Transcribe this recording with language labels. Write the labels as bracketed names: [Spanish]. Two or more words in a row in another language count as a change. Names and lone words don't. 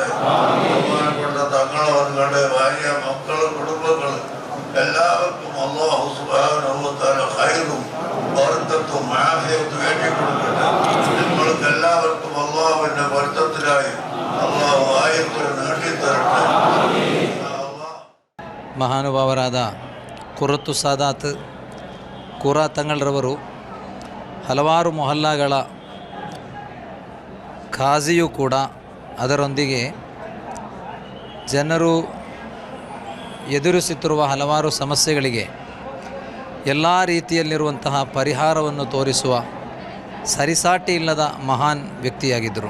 [Malayalam] ബഹുമാനപ്പെട്ട തങ്ങളവരുടെ ഭാര്യ, മക്കൾ, കുടുംബങ്ങൾ എല്ലാവർക്കും [Arabic] الله سبحانه وتعالى [Malayalam] ഖൈറും ബർക്കത്തും ആഫിയത്തും ഏറ്റിക്കൊടുക്കട്ടെ. നമ്മൾക്ക് എല്ലാവർക്കും അല്ലാഹുവിന്റെ ബർക്കത്തിനായി അല്ലാഹു ആയത്തുകൾ നേടിത്തരട്ടെ. മഹാനുഭാവരാದ ഖുറത്തു സാദാത്ത് [Kannada] ಕೂರಾ ತಂಗಳ್ರವರು ಹಲವಾರು ಮೊಹಲ್ಲಾಗಳ ಖಾಜಿಯೂ ಕೂಡ. ಅದರೊಂದಿಗೆ ಜನರು ಎದುರಿಸುತ್ತಿರುವ ಹಲವಾರು ಸಮಸ್ಯೆಗಳಿಗೆ ಎಲ್ಲ ರೀತಿಯಲ್ಲಿರುವಂತಹ ಪರಿಹಾರವನ್ನು ತೋರಿಸುವ ಸರಿಸಾಟಿ ಇಲ್ಲದ ಮಹಾನ್ ವ್ಯಕ್ತಿಯಾಗಿದ್ದರು.